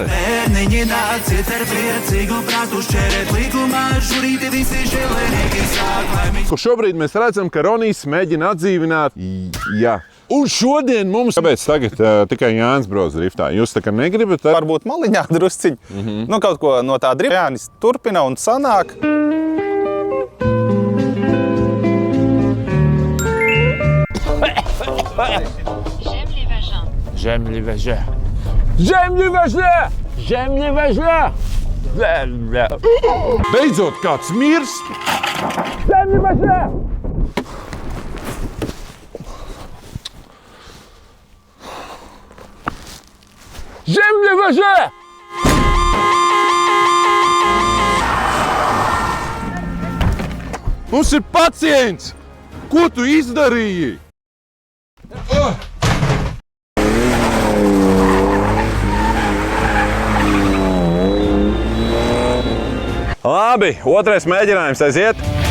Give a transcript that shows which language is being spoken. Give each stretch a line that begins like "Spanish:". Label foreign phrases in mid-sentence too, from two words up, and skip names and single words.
Latvian: Bērniņi nāciet ar priecīgu prātu šķērēt līgumā, šurīti visi žēlēnīgi sāk laimīgi. Šobrīd mēs redzam, ka Ronijs mēģina atdzīvināt. Jā. Un šodien mums... Kāpēc tagad tikai Jānis brauc driftā? Jūs tā kā negribat? Varbūt maliņā drusciņ. Nu, kaut ko no tā drifta Jānis turpina un sanāk.
French: J'aime les vagins. J'aime les vagins! J'aime les vagins!
Latvian: Beidzot kāds mirst!
French: J'aime les vagins! J'aime les vagins!
Latvian: Mums ir pacients! Ko tu izdarīji? Labi, otrais mēģinājums aiziet.